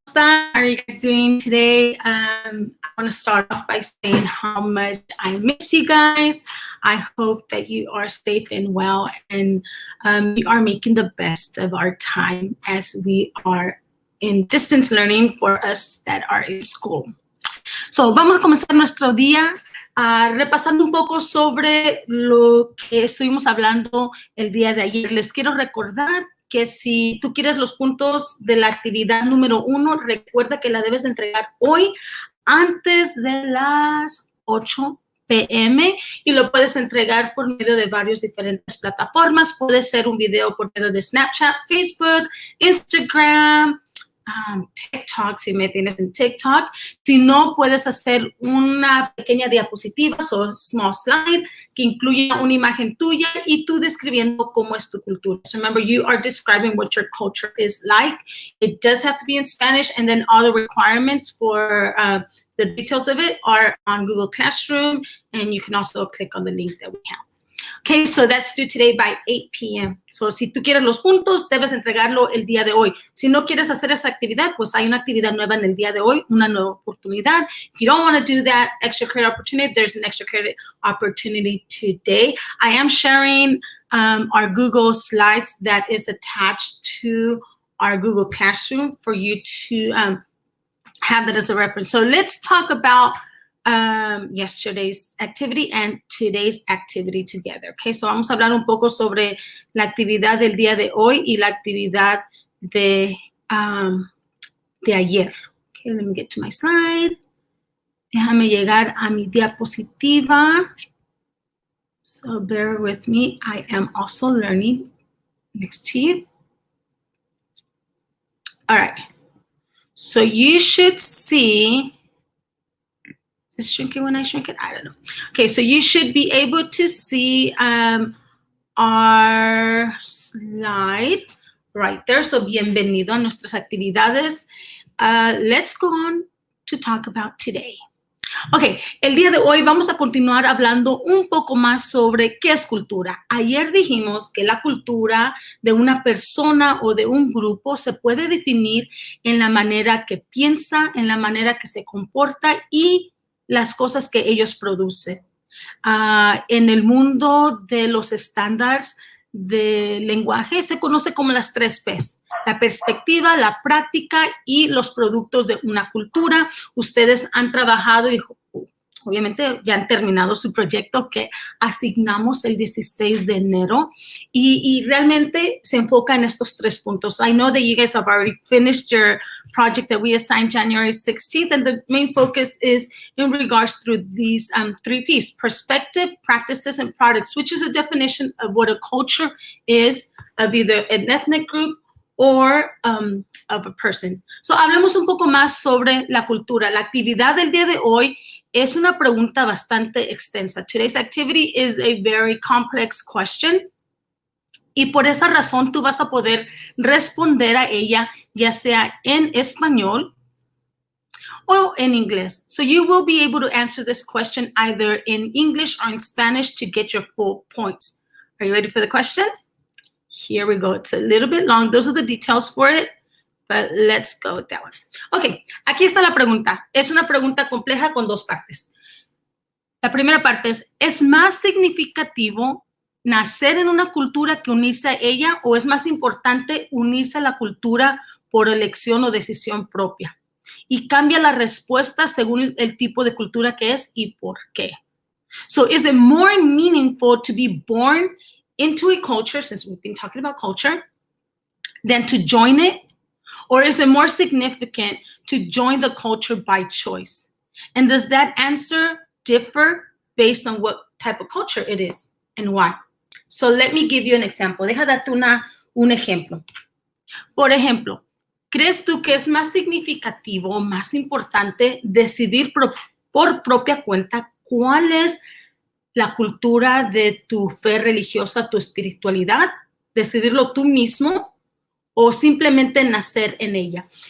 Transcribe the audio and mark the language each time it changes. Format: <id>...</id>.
<en>How are you guys doing today? I want to start off by saying how much I miss you guys. I hope that you are safe and well, and we are making the best of our time as we are in distance learning for us that are in school.</en> <es>So, vamos a comenzar nuestro día repasando un poco sobre lo que estuvimos hablando el día de ayer. Les quiero recordar que si tú quieres los puntos de la actividad número 1, recuerda que la debes entregar hoy antes de las 8 p.m. y lo puedes entregar por medio de varias diferentes plataformas. Puede ser un video por medio de Snapchat, Facebook, Instagram, TikTok, si me tienes en TikTok. Si no, puedes hacer una pequeña diapositiva,</es> <en>so small slide,</en> <es>que incluya una imagen tuya y tú describiendo cómo es tu cultura.</es> <en>So remember, you are describing what your culture is like. It does have to be in Spanish, and then all the requirements for the details of it are on Google Classroom, and you can also click on the link that we have. Okay, so that's due today by 8 p.m.</en> <es>So, si tú quieres los puntos, debes entregarlo el día de hoy. Si no quieres hacer esa actividad, pues hay una actividad nueva en el día de hoy, una nueva oportunidad.</es> <en>If you don't want to do that extra credit opportunity, there's an extra credit opportunity today. I am sharing our Google Slides that is attached to our Google Classroom for you to have that as a reference. So, let's talk about yesterday's activity and today's activity together.</en> <es>Okay, so vamos a hablar un poco sobre la actividad del día de hoy y la actividad de ayer.</es> <en>Okay, let me get to my slide.</en> <es>Déjame llegar a mi diapositiva.</es> <en>So bear with me. I am also learning next to you. All right. So you should see. Is it shrinking when I shrink it? I don't know. Okay, so you should be able to see our slide right there.</en> <es>So bienvenido a nuestras actividades.</es> <en>Let's go on to talk about today.</en> <es>Okay, el día de hoy vamos a continuar hablando un poco más sobre qué es cultura. Ayer dijimos que la cultura de una persona o de un grupo se puede definir en la manera que piensa, en la manera que se comporta y las cosas que ellos producen. En el mundo de los estándares de lenguaje se conoce como las 3 P's: la perspectiva, la práctica y los productos de una cultura. Ustedes han trabajado y obviamente ya han terminado su proyecto que asignamos el 16 de enero y realmente se enfoca en estos 3 puntos.</es> <en>I know that you guys have already finished your project that we assigned January 16th, and the main focus is in regards through these 3 P's: perspective, practices, and products, which is a definition of what a culture is of either an ethnic group or of a person.</en> <es>So, hablemos un poco más sobre la cultura. La actividad del día de hoy es una pregunta bastante extensa.</es> <en>Today's activity is a very complex question.</en> <es>Y por esa razón tú vas a poder responder a ella, ya sea en español o en inglés.</es> <en>So you will be able to answer this question either in English or in Spanish to get your full points. Are you ready for the question? Here we go. It's a little bit long. Those are the details for it, but let's go with that one.</en> <es>Ok, aquí está la pregunta. Es una pregunta compleja con 2 partes. La primera parte ¿es más significativo nacer en una cultura que unirse a ella, o es más importante unirse a la cultura por elección o decisión propia? Y cambia la respuesta según el tipo de cultura que es y por qué.</es> <en>So, is it more meaningful to be born into a culture, since we've been talking about culture, than to join it? Or is it more significant to join the culture by choice? And does that answer differ based on what type of culture it is and why? So let me give you an example.</en> <es>Deja darte un ejemplo. Por ejemplo, ¿crees tú que es más significativo, más importante decidir por propia cuenta cuál es la cultura de tu fe religiosa, tu espiritualidad? ¿Decidirlo tú mismo o simplemente nacer en ella?</es>